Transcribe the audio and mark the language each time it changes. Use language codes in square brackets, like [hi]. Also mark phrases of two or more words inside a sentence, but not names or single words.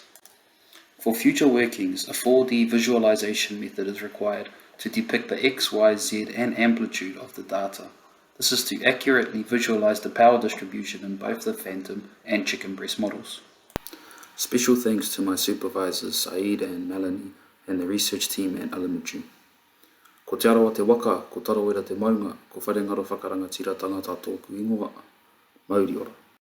[en] For future workings, a 4D visualization method is required to depict the X, Y, Z and amplitude of the data. This is to accurately visualize the power distribution in both the phantom and chicken breast models. Special thanks to my supervisors Saeed and Melanie and the research team at Alighaleh. [mi] Ko te aroa te waka, ko tarawera te maunga, ko wharengaro whakarangatira tangata tōku ingoa. Mauri ora.